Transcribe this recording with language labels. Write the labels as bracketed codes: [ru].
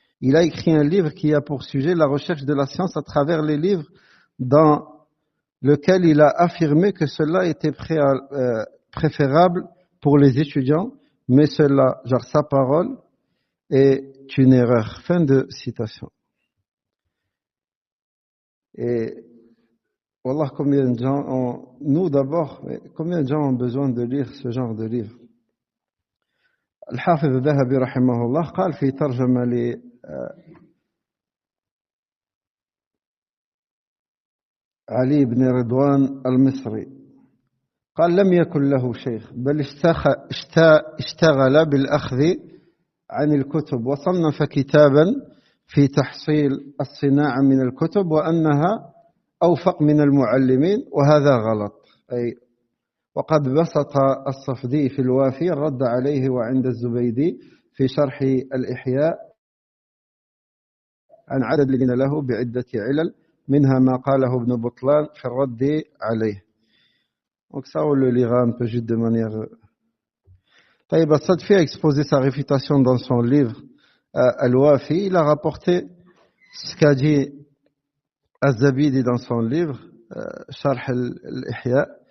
[fr] Il a écrit un livre qui a pour sujet la recherche de la science à travers les livres dans lequel il a affirmé que cela était préférable pour les étudiants, mais cela, genre sa parole, est une erreur. Fin de citation. Et Wallah, combien de gens ont, nous d'abord, combien de gens ont besoin de lire ce genre de livre? [ar] الحافظ الذهبي رحمه الله قال في ترجمة علي بن رضوان المصري قال لم يكن له شيخ بل اشتغل بالأخذ عن الكتب وصنف كتابا في تحصيل الصناعة من الكتب وأنها أوفق من المعلمين وهذا غلط. أي وقد بسط الصفدي في الوافي الرد عليه وعند الزبيدي في شرح الإحياء عن عدد الذين له بعدة علل منها ما قاله ابن بطلان في الرد عليه. [fr] Donc ça, on le lira un peu juste de manière... Taïb As-Sadfi a exposé sa réfutation dans son livre Al-Wafi. Il a rapporté ce qu'a dit Az-Zabidi dans son livre Sharh al-Ihya.